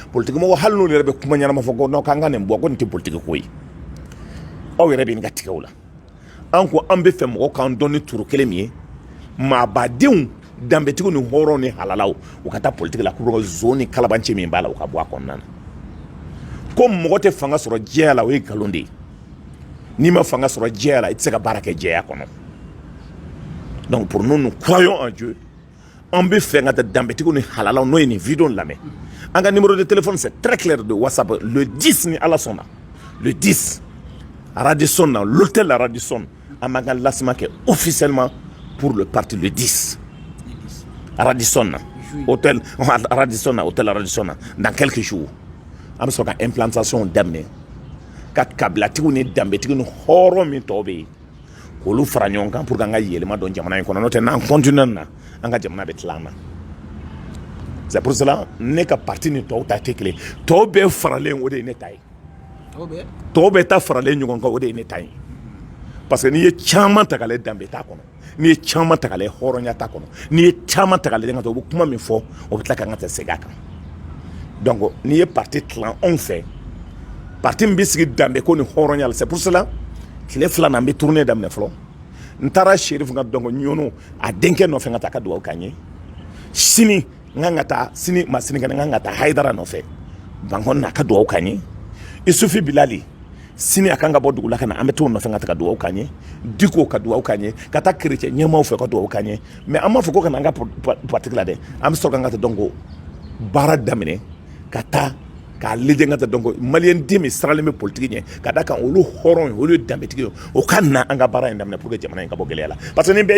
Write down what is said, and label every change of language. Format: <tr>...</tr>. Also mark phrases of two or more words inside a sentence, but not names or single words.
<bm>politique mɔgɔw hali n'olu yɛrɛ bɛ kuma ɲɛnama fɔ ko non k'an ka nin bɔ ko nin tɛ politique ko ye aw yɛrɛ bɛ nin ka tigɛw la an ko an bɛ fɛ mɔgɔw k'an dɔn ni turu kelen min ye maabadenw danbetigiw ni hɔrɔnw ni halalaw u ka taa politique la k'u ka zon ni kalabancɛ min b'a la u ka bɔ a kɔnɔna na ko mɔgɔ tɛ fanga sɔrɔ diɲɛ la o ye nkalon de ye n'i ma fanga sɔrɔ diɲɛ la i tɛ se ka baara kɛ diɲɛ kɔnɔ donc</bm> <fr>pour nous nous croyons en Dieu</fr> <bm>an bɛ fɛ ka taa danbetigiw ni halalaw n'o ye nin vidéo lamɛn an ka</bm> <fr>numéro de téléphone c'est très clair de WhatsApp le 10</fr> <bm>ni ala sɔnna le 10 Radisson na l'hôtel Radisson an b'an ka lancement kɛ officiellement</bm> <fr>pour le parti le 10</fr> <bm>Radisson na hôtel Radisson na hôtel Radisson na</bm> <fr>dans quelques jours</fr> <bm>an bɛ sɔrɔ ka implantation daminɛ ka kabilatigiw ni danbetigiw ni hɔrɔn min tɔw bɛ yen k'olu fara ɲɔgɔn kan</bm> <fr>pour que</fr> <bm>an ka yɛlɛma dɔn jamana in kɔnɔ n'o tɛ n'an continue na an ka jamana bɛ tila an na</bm> <fr>c'est pour cela</fr> <bm>ne ka parti ni tɔw ta tɛ kelen tɔw bɛɛ faralen o de ye ne ta ye tɔw bɛɛ ta faralen ɲɔgɔn kan o de ye ne ta ye</bm> <fr>parce que</fr> <bm>n'i ye caman ta k'a lajɛ danbe t'a kɔnɔ n'i ye caman ta k'a lajɛ hɔrɔnya t'a kɔnɔ n'i ye caman ta k'a lajɛ u bɛ kuma min fɔ o bɛ tila ka an ka tɛ segin a kan donc n'i ye parti tilan anw fɛ parti min bɛ sigi danbe ko ni hɔrɔnya la</bm> <fr>c'est pour cela</fr> <bm>tile fila na n bɛ tournée daminɛ fɔlɔ n taara Sheriff ka donc ɲɔnɔ a denkɛ nɔfɛ ka taa ka dugawu k'an ye sini n kan ka taa sini ma sinikɛnɛ n kan ka taa Hayidara nɔfɛ Bankɔni na a ka dugawu k'an ye Isufi Bilali sini a kan ka bɔ dugu la ka na an bɛ t'o nɔfɛ ka taa ka dugawu k'an ye Diko ka dugawu k'an ye ka taa chrétien ɲɛmaaw fɛ ka dugawu k'an ye mais an m'a fɔ ko ka na an ka parti la dɛ an bɛ sɔrɔ ka taa donc baara daminɛ ka taa k'a lajɛ ka taa donc maliyɛn den min saralen bɛ politique ɲɛ ka da kan olu hɔrɔn ye olu ye danbetigi ye o ka na an ka baara in daminɛ</bm> <fr>pour que</fr> <bm>jamana in ka bɔ gɛlɛya la</bm> <fr>parce que</fr> <bm>ni bɛɛ</bm>